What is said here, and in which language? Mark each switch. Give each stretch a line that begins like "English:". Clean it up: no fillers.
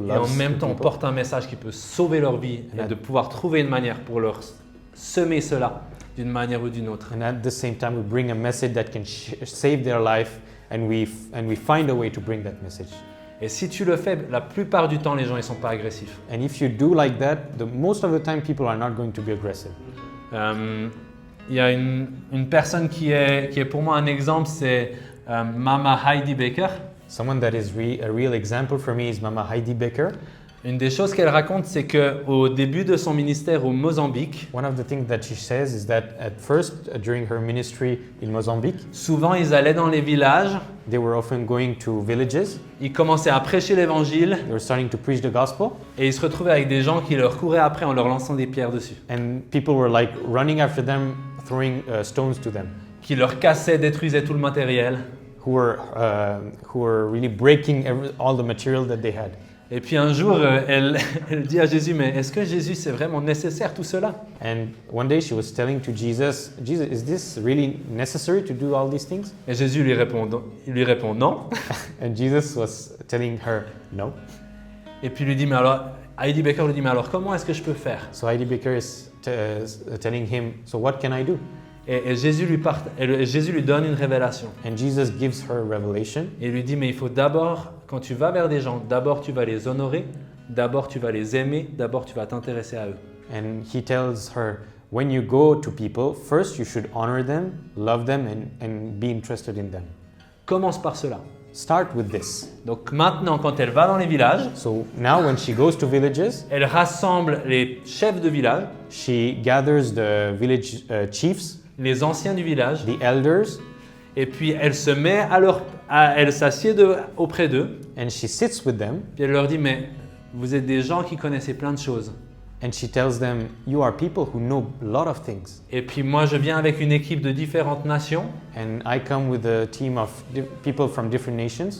French: et en
English: loves
French: même
English: the
French: temps, on
English: people.
French: porte un message qui peut sauver leur vie et de pouvoir trouver une manière pour leur semer cela d'une manière ou d'une autre.
English: And at the same time, we bring a message that can save their life, and we find a way to bring that message.
French: Et si tu le fais, la plupart du temps, les gens ne sont pas agressifs.
English: And if you do like that, most of the time people are not going to be aggressive.
French: Il y a une personne qui est pour moi un exemple, c'est Mama Heidi Baker.
English: Someone that is a real example for me is Mama Heidi Baker.
French: Une des choses qu'elle raconte, c'est qu'au début de son ministère au Mozambique,
English: One of the things that she says is that at first, during her ministry in Mozambique,
French: souvent ils allaient dans les villages,
English: they were often going to villages.
French: ils commençaient à prêcher l'évangile
English: They were starting to preach the gospel,
French: et ils se retrouvaient avec des gens qui leur couraient après en leur lançant des pierres dessus,
English: and people were like running after them, throwing stones to them,
French: qui leur cassaient, détruisaient tout le matériel.
English: who were really breaking all the material that they had.
French: Et puis un jour, elle dit à Jésus, mais est-ce que Jésus, c'est vraiment nécessaire tout cela?
English: And one day she was telling to Jesus, Jesus, is this really necessary to do all these things?
French: Et Jésus lui répond non.
English: And Jesus was telling her, no.
French: Et puis lui dit, mais alors, Heidi Baker lui dit, mais alors comment est-ce que je peux faire?
English: So Heidi Baker is telling him, so what can I do?
French: Et Jésus lui donne une révélation.
English: And Jesus gives her a revelation.
French: Et il lui dit, mais il faut d'abord, quand tu vas vers des gens, d'abord tu vas les honorer, d'abord tu vas les aimer, d'abord tu vas t'intéresser à eux.
English: And he tells her, when you go to people, first you should honor them, love them, and be interested in them.
French: Commence par cela.
English: Start with this.
French: Donc maintenant, quand elle va dans les villages,
English: So now when she goes to villages,
French: elle rassemble les chefs de village,
English: she gathers the village chiefs,
French: les anciens du village,
English: the elders,
French: et puis elle se met elle s'assied auprès d'eux,
English: and she sits with them,
French: puis elle leur dit, mais vous êtes des gens qui connaissaient plein de choses.
English: and she tells them, you are people who know a lot of things.
French: Et puis moi, je viens avec une équipe de différentes nations,
English: And I come with a team of people from different nations,